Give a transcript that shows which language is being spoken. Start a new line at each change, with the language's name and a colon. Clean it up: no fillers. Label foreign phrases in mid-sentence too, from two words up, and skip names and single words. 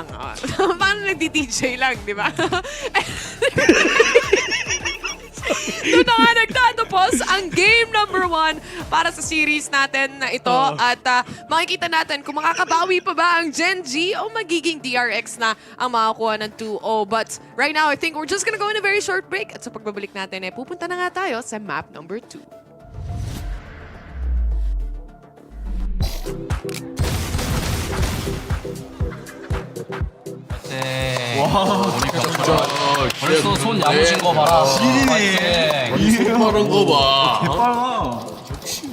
Filipino: Paano nagdi-DJ lang, di ba? Doon na nga nagtatapos ang
English: game number 1
Filipino: para sa series natin na ito. At makikita natin kung makakabawi pa ba ang Gen.G o magiging DRX na ang makakuha ng 2-0.
English: But right now, I think we're just gonna go in a very short break.
Filipino: At sa pagbabalik natin, pupunta na nga tayo sa
English: map number 2.
Korean: 와, 진짜 벌써 손 야무진 거 봐라. 지리네. 손 빠른 거 봐. 개빨라. 역시.